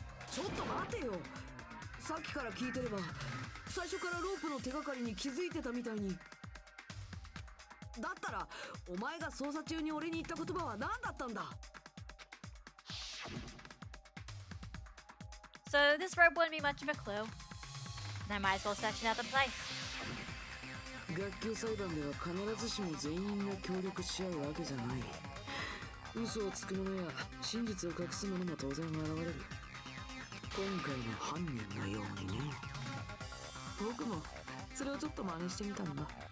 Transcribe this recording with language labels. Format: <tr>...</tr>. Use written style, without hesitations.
<ja>ちょっと待てよ。さっきから聞いてれば最初からロープの手がかりに気づいてたみたいに。だったらお前が捜査中に俺に言った言葉は何だったんだ。</ja> <en>So this rope wouldn't be much of a clue. And I might as well section out the place.</en> <ja>学級裁判では必ずしも全員が協力し合うわけじゃない。嘘をつく者や真実を隠す者も当然現れる。今回の犯人のようにね。僕もそれをちょっと真似してみたんだ。</ja>